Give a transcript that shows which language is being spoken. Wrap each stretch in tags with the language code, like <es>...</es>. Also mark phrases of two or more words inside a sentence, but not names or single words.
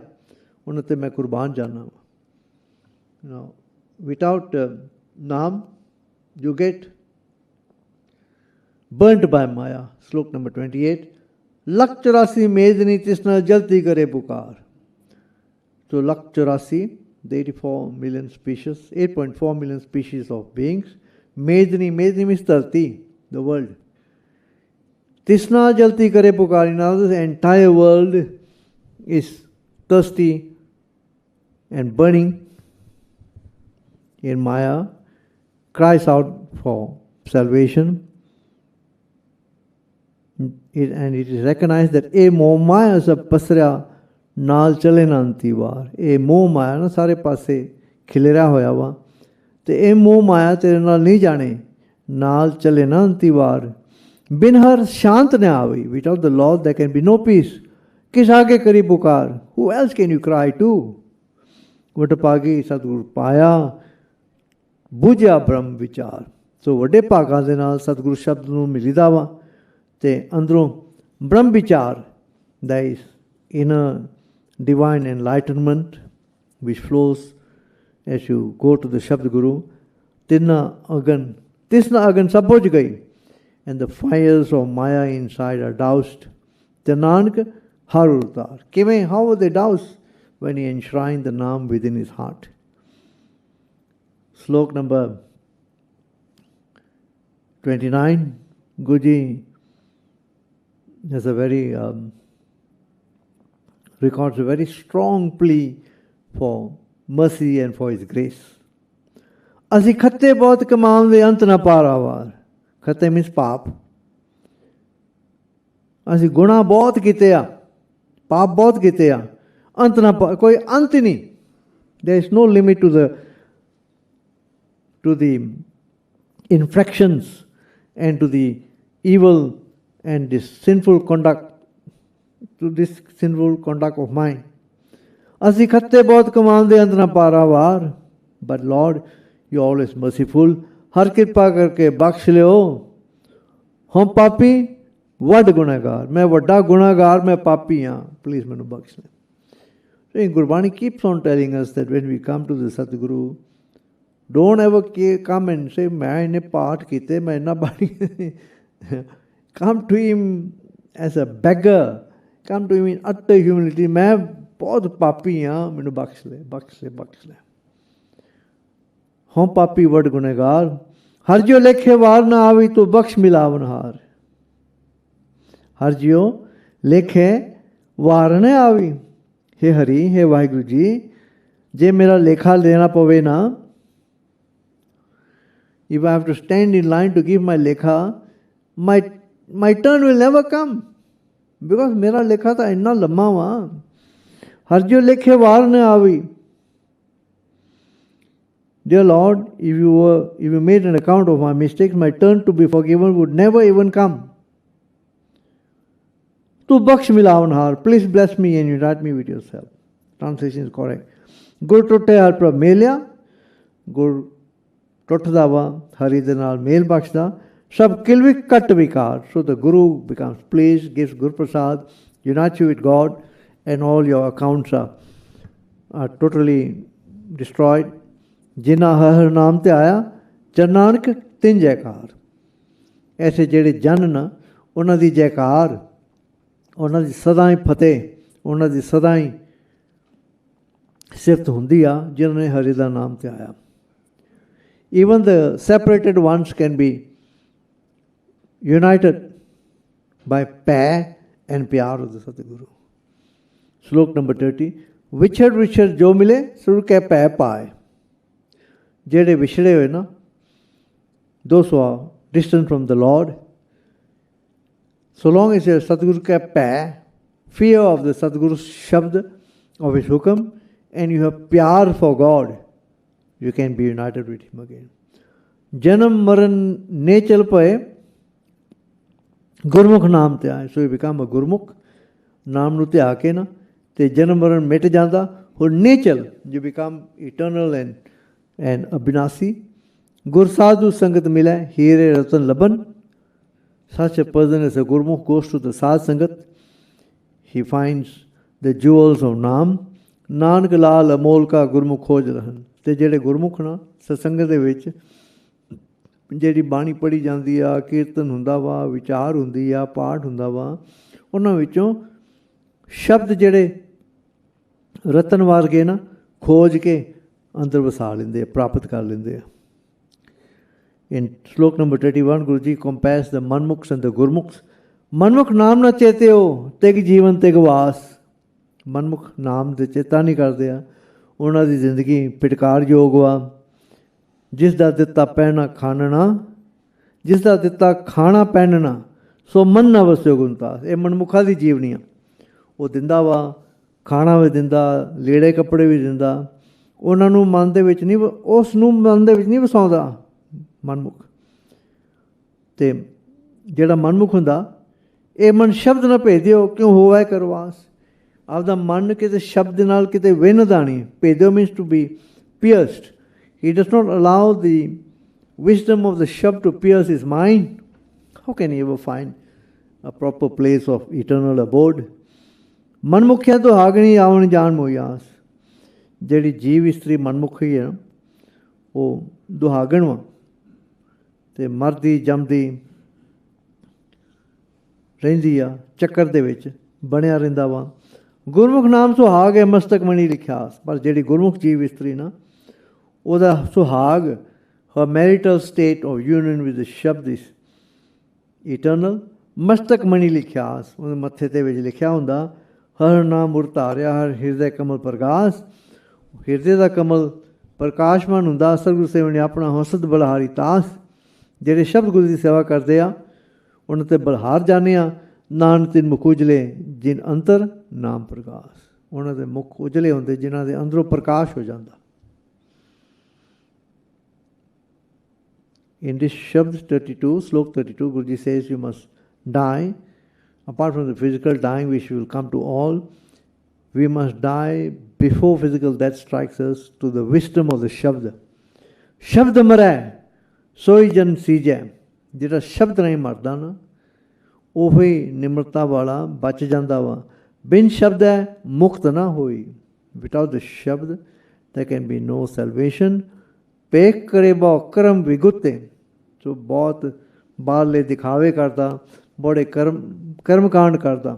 <pa>ਉਹਨਾਂ 'ਤੇ ਮੈਂ ਕੁਰਬਾਨ ਜਾਨਾ ਵਾ।</pa> <en>Without Naam you get burned by Maya.</en> <pa>ਸਲੋਕ ਨੰਬਰ 28। ਲੱਖ 84 ਮੇਦਨੀ ਤਿਸ ਨਾਲ ਜਲਦੀ ਕਰੇ ਪੁਕਾਰ।</pa> <en>ਸੋ ਲੱਖ 84 the 84 million species, 8.4 million species of beings. Medni means dharti, the world.</en> <pa>ਤਿਸਨਾ ਜਲਤੀ ਕਰੇ ਪੁਕਾਰ.</pa> <en>Now the entire world is thirsty and burning in Maya, cries out for salvation. And it is recognized that a Maya is a pasra</en> <pa>ਨਾਲ ਚਲੇ ਨਾ ਅੰਤੀ ਵਾਰ। ਇਹ ਮੋਹ ਮਾਇਆ ਨਾ ਸਾਰੇ ਪਾਸੇ ਖਿਲਰਿਆ ਹੋਇਆ ਵਾ ਅਤੇ ਇਹ ਮੋਹ ਮਾਇਆ ਤੇਰੇ ਨਾਲ ਨਹੀਂ ਜਾਣੇ। ਨਾਲ ਚਲੇ ਨਾ ਅੰਤੀ ਵਾਰ। ਬਿਨ ਹਰ ਸ਼ਾਂਤ ਨਾ ਆਵੇ।</pa> <en>Without the Lord there can be no peace.</en> <pa>ਕਿਸ ਆਗੇ ਕਰੀ ਪੁਕਾਰ।</pa> <en>Who else can you cry to.</en> <pa>ਵਡਭਾਗੀ ਸਤਿਗੁਰ ਪਾਇਆ ਬੁਝਿਆ ਬ੍ਰਹਮ ਵਿਚਾਰ। ਸੋ ਵੱਡੇ ਭਾਗਾਂ ਦੇ ਨਾਲ ਸਤਿਗੁਰੂ ਸ਼ਬਦ ਨੂੰ ਮਿਲੀਦਾ ਵਾ ਅਤੇ ਅੰਦਰੋਂ ਬ੍ਰਹਮ ਵਿਚਾਰ ਦਾ ਇਸ</pa> <en>inner divine enlightenment which flows as you go to the Shabd Guru।</en> <pa>ਤਿਸਨਾ ਅਗਨਿ ਸਭ ਬੁਝ ਗਈ</pa> <en>and the fires of Maya inside are doused।</en> <pa>ਤੇ ਨਾਨਕ ਹਰ ਉਤਾਰ। ਕਿਵੇਂ?</pa> <en>how were they doused? when he enshrined the Naam within his heart। Slok number 29। Guruji has a very records a very strong plea for mercy and for his grace।</en> <pa>ਅਸੀਂ ਖੱਤੇ ਬਹੁਤ ਕਮਾਉਣ ਦੇ ਅੰਤ ਨਾ ਪਾਰਾਵਾਰ। ਖੱਤੇ ਮੀਨਸ ਪਾਪ। ਅਸੀਂ ਗੁਨਾਹ ਬਹੁਤ ਕੀਤੇ ਆ, ਪਾਪ ਬਹੁਤ ਕੀਤੇ ਆ, ਅੰਤ ਨਾ ਕੋਈ ਅੰਤ ਹੀ ਨਹੀਂ।</pa> <en>there is no limit to the to the infractions and to the evil and this sinful conduct, to this sinful conduct of mine.</en> <pa>ਅਸੀਂ ਖੱਤੇ ਬਹੁਤ ਕਮਾਉਂਦੇ ਅੰਦਰ ਪਾਰਾਵਾਰ,</pa> <en>but Lord, you are always merciful.</en> <pa>ਹਰ ਕਿਰਪਾ ਕਰਕੇ ਬਖਸ਼ ਲਿਓ। ਹਮ ਪਾਪੀ ਵੱਡ ਗੁਨਾਹਗਾਰ, ਮੈਂ ਵੱਡਾ ਗੁਨਾਹਗਾਰ, ਮੈਂ ਪਾਪੀ ਹਾਂ, ਪਲੀਜ਼ ਮੈਨੂੰ ਬਖਸ਼ ਲੈ।</pa> <en>So Gurbani keeps on telling us that when we come to the Satguru, don't ever come and say,</en> <pa>ਮੈਂ ਇਹਨੇ ਪਾਠ ਕੀਤੇ, ਮੈਂ ਇੰਨਾ ਬਾਣੀ।</pa> <en>Come to him as a beggar. Come to him in utter humility.</en> <pa>ਮੈਂ ਬਹੁਤ ਪਾਪੀ ਹਾਂ, ਮੈਨੂੰ ਬਖਸ਼ ਲੈ, ਬਖਸ਼ ਲੈ, ਬਖਸ਼ ਲੈ। ਹਮ ਪਾਪੀ ਵੱਡ ਗੁਨਾਹਗਾਰ, ਹਰ ਜਿਉ ਲੇਖੇ ਵਾਰ ਨਾ ਆਵੀ ਤੂੰ ਬਖਸ਼ ਮਿਲਾਵਨਹਾਰ। ਹਰ ਜਿਉ ਲੇਖੇ ਵਾਰ ਨਾ ਆਵੀ। ਹੇ ਹਰਿ, ਹੇ ਵਾਹਿਗੁਰੂ ਜੀ, ਜੇ ਮੇਰਾ ਲੇਖਾ ਲੈਣਾ ਪਵੇ ਨਾ,</pa> <en>if I have to stand in line to give my lekha, my turn will never come, because</en> <pa>ਮੇਰਾ ਲੇਖਾ ਤਾਂ ਇੰਨਾ ਲੰਮਾ ਵਾ। ਹਰਿ ਜੋ ਲੇਖੈ ਵਾਰ ਨ ਆਵੀ।</pa> <en>Dear Lord, if you made an account of my mistakes, my turn to be forgiven would never even come.</en> <pa>ਤੂ ਬਖਸਿ ਮਿਲਾਵਣਹਾਰ,</pa> <en>please bless me and unite me with yourself. Translation is correct.</en> <pa>ਗੁਰ ਤੁਠੈ ਹਰਿ ਪ੍ਰਭੁ ਮੇਲਿਆ, ਗੁਰ ਤੁੱਠਦਾ ਵਾ, ਹਰੀ ਦੇ ਨਾਲ ਮੇਲ ਬਖਸ਼ਦਾ, ਸਭ ਕਿਲਵਿਖ ਕਟਿ ਵਿਕਾਰ.</pa> <en>So the Guru becomes pleased, gives Gur Prasad, unites you with God, and all your accounts are totally destroyed.</en> <pa>ਜਿਨਾ ਹਰਿ ਨਾਮ ਤੇ ਆਇਆ, ਨਾਨਕ ਤਿਨ ਜੈਕਾਰ. ਐਸੇ ਜਿਹੜੇ ਜਨ ਨਾ, ਉਨ੍ਹਾਂ ਦੀ ਜੈਕਾਰ, ਉਹਨਾਂ ਦੀ ਸਦਾ ਹੀ ਫਤਿਹ, ਉਹਨਾਂ ਦੀ ਸਦਾ ਹੀ ਸਿਫਤ ਹੁੰਦੀ ਆ ਜਿਨ੍ਹਾਂ ਨੇ ਹਰੀ ਦਾ ਨਾਮ ਤੇ ਆਇਆ।</pa> <en>Even the separated ones can be united by pay and pyar of the Satguru. Slok number</en> <pa>30. ਵਿਛੜ ਵਿਛੜ ਜੋ ਮਿਲੇ ਸੁਰ ਕੇ ਪੈ ਪਾਏ। ਜਿਹੜੇ ਵਿਛੜੇ ਹੋਏ ਨਾ,</pa> <en>those who are distant from the Lord, so long as your Satguru ka pay, fear of the Satguru's shabd, of his hukam, and you have pyar for God, you can be united with him again.</en> <pa>ਜਨਮ ਮਰਨ ਨੇ ਚਲ ਪਏ, ਗੁਰਮੁਖ ਨਾਮ ਤੇ ਆਏ.</pa> <en>So you become a Gurmukh,</en> <pa>ਨਾਮ ਨੂੰ ਤੇ ਆਕੇ ਨਾ, ਤੇ ਜਨਮ ਮਰਨ ਮਿਟ ਜਾਂਦਾ,</pa> <en>or ne chal, you become eternal and abhinasi.</en> <pa>ਗੁਰ ਸਾਧੂ ਸੰਗਤ ਮਿਲਾ, ਹੀਰੇ ਰਤਨ ਲਭੰਨ.</pa> <en>Such a person as a Gurmukh goes to the Sadh Sangat, he finds the jewels of Naam.</en> <pa>ਨਾਨਕ ਲਾਲ ਅਮੋਲ ਕਾ ਗੁਰਮੁਖ ਖੋਜ ਲਹੰਨ. ਤੇ ਜਿਹੜੇ ਗੁਰਮੁਖ ਨਾ ਸਤਸੰਗ ਦੇ ਵਿੱਚ ਜਿਹੜੀ ਬਾਣੀ ਪੜ੍ਹੀ ਜਾਂਦੀ ਆ, ਕੀਰਤਨ ਹੁੰਦਾ ਵਾ, ਵਿਚਾਰ ਹੁੰਦੀ ਆ, ਪਾਠ ਹੁੰਦਾ ਵਾ, ਉਹਨਾਂ ਵਿੱਚੋਂ ਸ਼ਬਦ ਜਿਹੜੇ ਰਤਨ ਵਰਗੇ ਨਾ ਖੋਜ ਕੇ ਅੰਦਰ ਵਸਾ ਲੈਂਦੇ ਆ, ਪ੍ਰਾਪਤ ਕਰ ਲੈਂਦੇ ਆ।</pa> <en>In Slok number 31, Guruji compares the Manmukhs and the Gurmukhs.</en> <pa>ਮਨਮੁਖ ਨਾਮ ਨਾ ਚੇਤਿਓ, ਧਿਗ ਜੀਵਣ ਧਿਗ ਵਾਸ. ਮਨਮੁਖ ਨਾਮ ਦਾ ਚੇਤਾ ਨਹੀਂ ਕਰਦੇ ਆ. ਉਹਨਾਂ ਦੀ ਜ਼ਿੰਦਗੀ ਫਿਟਕਾਰ ਯੋਗ ਵਾ। ਜਿਸ ਦਾ ਦਿੱਤਾ ਪਹਿਨਾ ਖਾਣਾ, ਜਿਸ ਦਾ ਦਿੱਤਾ ਖਾਣਾ ਪਹਿਨਣਾ, ਸੋ ਮਨ ਨਾ ਵਸਿਓ ਗੁਣਤਾਸ। ਇਹ ਮਨਮੁਖਾਂ ਦੀ ਜੀਵਨੀ ਆ। ਉਹ ਦਿੰਦਾ ਵਾ, ਖਾਣਾ ਵੀ ਦਿੰਦਾ, ਲੀੜੇ ਕੱਪੜੇ ਵੀ ਦਿੰਦਾ। ਉਹਨਾਂ ਨੂੰ ਮਨ ਦੇ ਵਿੱਚ ਨਹੀਂ, ਉਸ ਨੂੰ ਮਨ ਦੇ ਵਿੱਚ ਨਹੀਂ ਵਸਾਉਂਦਾ ਮਨਮੁਖ। ਅਤੇ ਜਿਹੜਾ ਮਨਮੁਖ ਹੁੰਦਾ, ਇਹ ਮਨ ਸ਼ਬਦ ਨਾ ਭੇਜਿਓ ਕਿਉਂ ਹੋਵੇ ਕਰਵਾਸ। ਆਪਦਾ ਮਨ ਕਿਤੇ ਸ਼ਬਦ ਨਾਲ ਕਿਤੇ ਵਿੰਨ੍ਹਦਾ ਨਹੀਂ।</pa> <en>ਭੇਜਿਓ means to be pierced. He does not allow the wisdom of the shabd to pierce his mind. How can he ever find a proper place of eternal abode?</en> <pa>ਮਨਮੁਖਿਆਂ ਤੋਂ ਹਾਗਣੀ ਆਵਣ ਜਾਣ ਮੋਇਆਸ। ਜਿਹੜੀ ਜੀਵ ਇਸਤਰੀ ਮਨਮੁਖੀ ਹੈ, ਉਹ ਦੁਹਾਗਣ ਵਾ ਅਤੇ ਮਰਦੀ ਜੰਮਦੀ ਰਹਿੰਦੀ ਆ, ਚੱਕਰ ਦੇ ਵਿੱਚ ਬਣਿਆ ਰਹਿੰਦਾ ਵਾ। ਗੁਰਮੁਖ ਨਾਮ ਸੁਹਾਗ ਹੈ ਮਸਤਕ ਮਣੀ ਲਿਖਿਆਸ। ਪਰ ਜਿਹੜੀ ਗੁਰਮੁਖ ਜੀਵ ਇਸਤਰੀ ਨਾ, ਉਹਦਾ ਸੁਹਾਗ,</pa> <en>her marital state of union with the Shabd is eternal.</en> <pa>ਮਸਤਕ ਮਣੀ ਲਿਖਿਆਸ, ਉਹਦੇ ਮੱਥੇ ਦੇ ਵਿੱਚ ਲਿਖਿਆ ਹੁੰਦਾ, ਹਰ ਨਾਮ ਮੁਰ ਧਾਰਿਆ ਹਰ ਹਿਰਦੇ ਕਮਲ ਪ੍ਰਕਾਸ਼। ਹਿਰਦੇ ਦਾ ਕਮਲ ਪ੍ਰਕਾਸ਼ਮਾਨ ਹੁੰਦਾ। ਸਤਿਗੁਰੂ ਸੇਵਨ ਨੇ ਆਪਣਾ ਹੌਸਦ ਬਲਹਾਰੀ ਤਾਸ। ਜਿਹੜੇ ਸ਼ਬਦ ਗੁਰੂ ਦੀ ਸੇਵਾ ਕਰਦੇ ਆ, ਉਹਨਾਂ 'ਤੇ ਬਲਹਾਰ ਜਾਂਦੇ ਆ। ਨਾਨਕ ਤਿਨ ਮੁਖ ਉਜਲੇ ਜਿਨ ਅੰਤਰ ਨਾਮ ਪ੍ਰਕਾਸ਼। ਉਹਨਾਂ ਦੇ ਮੁੱਖ ਉਜਲੇ ਹੁੰਦੇ ਜਿਨ੍ਹਾਂ ਦੇ ਅੰਦਰੋਂ ਪ੍ਰਕਾਸ਼ ਹੋ ਜਾਂਦਾ।</pa> <en>In this Shabd 32, Slok 32, Guruji says you must die. Apart from the physical dying, which will come to all, we must die before physical death strikes us to the wisdom of the Shabd.</en> <pa>ਸ਼ਬਦ ਮਰੈ, ਸੋਈ ਜਨ ਸਿਝੈ. ਜਿਹੜਾ ਸ਼ਬਦ ਨਹੀਂ ਮਰਦਾ ਨਾ ਉਹ ਹੀ ਨਿਮਰਤਾ ਵਾਲਾ ਬਚ ਜਾਂਦਾ ਵਾ ਬਿਨ ਸ਼ਬਦ ਹੈ ਮੁਕਤ ਨਾ ਹੋਈ</pa> <en>Without the Shabd there can be no salvation</en> <pa>ਪੇਖ ਕਰੇ ਬਹੁ ਕਰਮ ਵਿਗੁੱਤੇ ਸੋ ਬਹੁਤ ਬਾਹਰਲੇ ਦਿਖਾਵੇ ਕਰਦਾ ਬੜੇ ਕਰਮ ਕਾਂਡ ਕਰਦਾ</pa>